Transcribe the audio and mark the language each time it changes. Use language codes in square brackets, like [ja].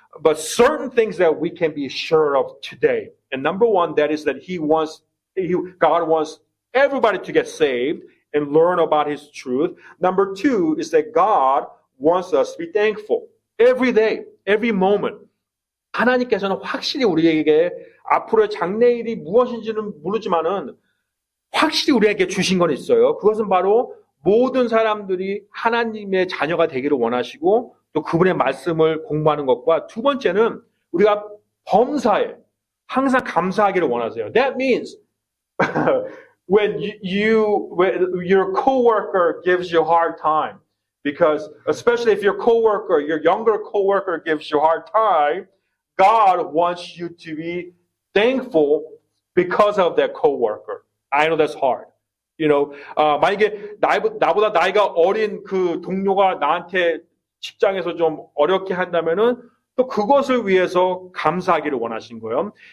[en] But certain things that we can be sure of today. And number one, that is that God wants everybody to get saved and learn about His truth. Number two is that God wants us to be thankful every day, every moment. [ko] 하나님께서는 확실히 우리에게 앞으로의 장래일이 무엇인지는 모르지만은 확실히 우리에게 주신 건 있어요. 그것은 바로 모든 사람들이 하나님의 자녀가 되기를 원하시고 또 그분의 말씀을 공부하는 것과 두 번째는 우리가 범사에 항상 감사하기를 원하세요. [en] That means when your coworker gives you a hard time, because especially if your younger coworker gives you a hard time, God wants you to be thankful because of that coworker. I know that's hard. [ko] 만약에 나보다 나이가 어린 그 동료가 나한테 직장에서 좀 어렵게 한다면은 또 그것을 위해서 감사하기를 원하신 거예요.